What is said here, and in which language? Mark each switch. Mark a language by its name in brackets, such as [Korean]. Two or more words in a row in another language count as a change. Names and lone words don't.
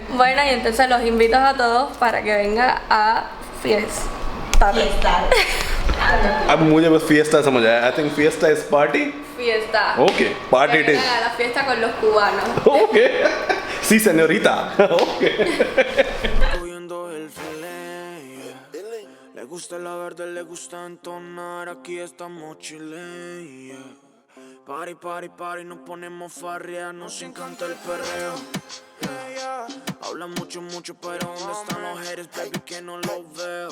[Spanish] Bueno, y entonces los invito a todos para que vengan a Fiesta. [Hindi] अब मुझे बस fiesta समझ आया. [English] I think fiesta is party. Fiesta. Okay, party it [Spanish] Que [English] is. [Spanish] vengan a la fiesta con los cubanos. Okay. Sí, señorita. Okay. Cogiendo el filé, le gusta la verde, le gusta entonar, aquí estamos chile, [English] Party, party, party, [Spanish] nos ponemos farria, nos encanta el perreo, Hablan mucho, mucho, pero ¿dónde están los [English] haters, baby, [Spanish] que no los veo?